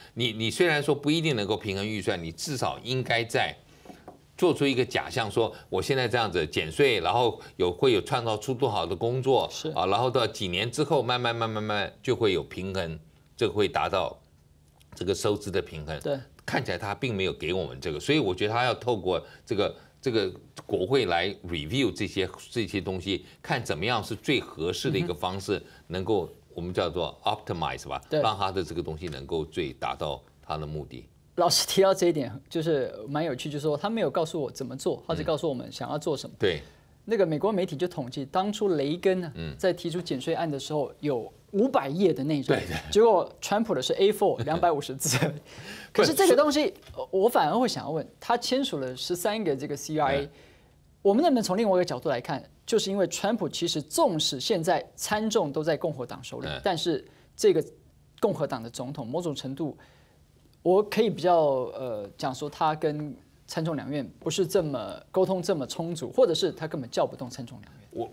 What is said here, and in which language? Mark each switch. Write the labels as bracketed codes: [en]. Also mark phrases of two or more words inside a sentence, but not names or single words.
[zh] 你雖然說不一定能夠平衡預算，你至少應該在做出一個假象，說我現在這樣子減稅，然後會有創造出多好的工作，然後到幾年之後慢慢就會有平衡，這個會達到這個收支的平衡。對，看起來他並沒有給我們這個，所以我覺得他要透過這個國會來 review 這些東西，看怎麼樣是最合適的一個方式，能夠我們叫做 optimize 吧，讓他的這個東西能夠最達到他的目的。老師提到這一點，就是蠻有趣，就是說他沒有告訴我怎麼做，他只告訴我們想要做什麼。對，那個美國媒體就統計，當初雷根呢在提出減稅案的時候，有500頁的內容，結果川普的是 A4 250字。可是這個東西，我反而會想要問，他簽署了13個這個 CRA，我們能不能從另外一個角度來看，就是因為川普其實縱使現在參眾都在共和黨手裡，但是這個共和黨的總統某種程度，我可以比較講說，他跟參眾兩院不是這麼溝通這麼充足，或者是他根本叫不動參眾兩院。